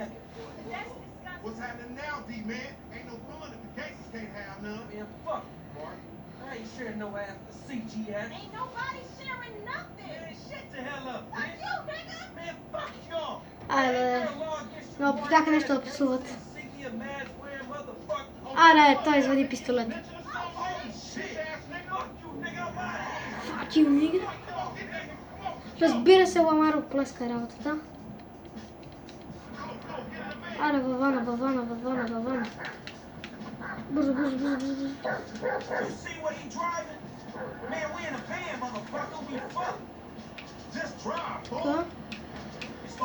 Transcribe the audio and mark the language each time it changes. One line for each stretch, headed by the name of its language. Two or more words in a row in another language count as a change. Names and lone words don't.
Bulgarian: Аре, но опитаха нещо да псуват. Аре, той извади пистолет.
English: Fuck you, nigga.
Bulgarian: Разбира се, Ламар оплеска работата. Аре, във вана. Бързо. Какво?